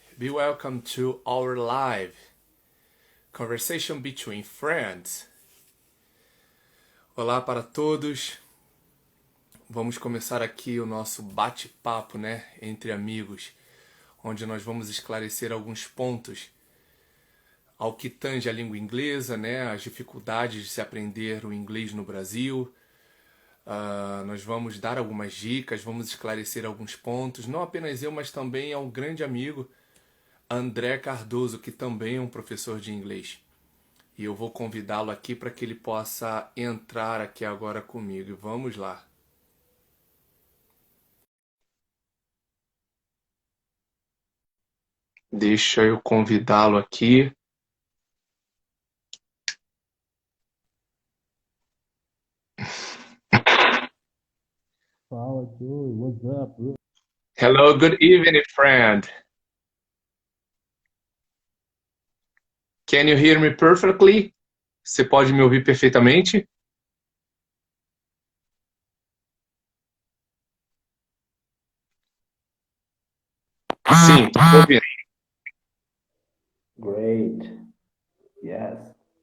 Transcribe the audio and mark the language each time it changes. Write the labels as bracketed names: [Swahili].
[English] Be welcome to our live conversation between friends. [Portuguese] Olá para todos. Vamos começar aqui o nosso bate-papo, né, entre amigos, onde nós vamos esclarecer alguns pontos ao que tange a língua inglesa, né, as dificuldades de se aprender o inglês no Brasil. Nós vamos dar algumas dicas, vamos esclarecer alguns pontos. Não apenas eu, mas também é um grande amigo, André Cardoso, que também é um professor de inglês. E eu vou convidá-lo aqui para que ele possa entrar aqui agora comigo. Vamos lá. Deixa eu convidá-lo aqui. Fala, [English] Joey. What's up, bro? Hello, good evening, friend. Can you hear me perfectly? [Portuguese] Você pode me ouvir perfeitamente? Sim, estou ouvindo. [English] Great. Yes.